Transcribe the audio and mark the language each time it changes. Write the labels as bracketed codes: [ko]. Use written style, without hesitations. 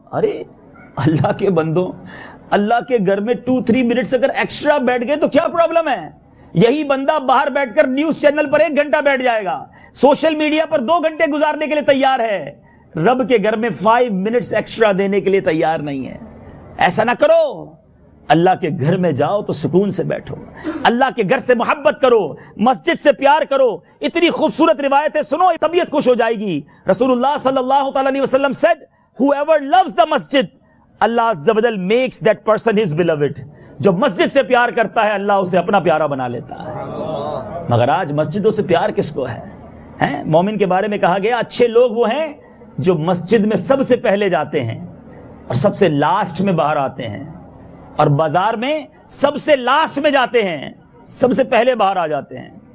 [ur] ارے اللہ کے بندوں, اللہ کے گھر میں 2-3 minutes اگر ایکسٹرا بیٹھ گئے تو کیا پرابلم ہے؟ یہی بندہ باہر بیٹھ کر نیوز چینل پر 1 گھنٹہ بیٹھ جائے گا, سوشل میڈیا پر 2 گھنٹے گزارنے کے لیے تیار ہے, رب کے گھر میں 5 minutes ایکسٹرا دینے کے لیے تیار نہیں ہے. ایسا نہ کرو. اللہ کے گھر میں جاؤ تو سکون سے بیٹھو, اللہ کے گھر سے محبت کرو, مسجد سے پیار کرو. اتنی خوبصورت روایتیں سنو, طبیعت خوش ہو جائے گی. [en] رسول اللہ صلی اللہ تعالی علیہ وسلم said whoever loves the masjid Allah azza wa jal makes that person his beloved. [ur] جو مسجد سے پیار کرتا ہے اللہ اسے اپنا پیارا بنا لیتا ہے. مگر آج مسجدوں سے پیار کس کو ہے؟ مومن کے بارے میں کہا گیا اچھے لوگ وہ ہیں جو مسجد میں سب سے پہلے جاتے ہیں اور سب سے لاسٹ میں باہر آتے ہیں, اور بازار میں سب سے لاسٹ میں جاتے ہیں, سب سے پہلے باہر آ جاتے ہیں.